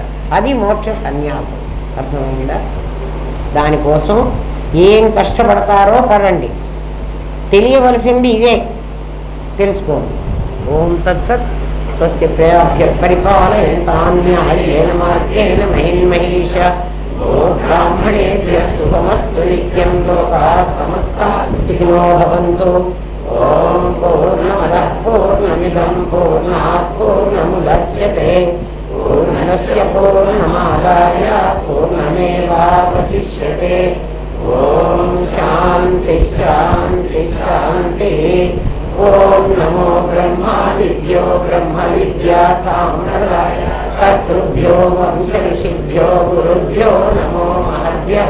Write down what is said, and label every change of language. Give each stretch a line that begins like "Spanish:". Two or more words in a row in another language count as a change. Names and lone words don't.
Telugu: అది మోక్ష సన్యాసం. అర్థమైందా? దానికోసం ఏం కష్టపడతారో పడండి. తెలియవలసింది ఇదే, తెలుసుకోండి.
Sanskrit: ఓం తత్సత్. స్వస్తి ప్రయాభ్య పరిపాలయంతాన్యాయేన మార్గేణ మహిన్మహేష. ఓ బ్రాహ్మణేభ్యః శుభమస్తు నిత్యం. లోకాః సమస్తాః సుఖినో భవంతు. ఓం పూర్ణమదః పూర్ణమిదం పూర్ణాత్ పూర్ణముదచ్యతే. పూర్ణస్య పూర్ణమాదాయ పూర్ణమేవావశిష్యతే. ఓం శాంతి శాంతి శాంతి. ఓం నమో బ్రహ్మాదిభ్యో బ్రహ్మ విద్యా సాంప్రదాయ కర్తృభ్యో వంశ ఋషిభ్యో గురుభ్యో నమో మహద్భ్యః.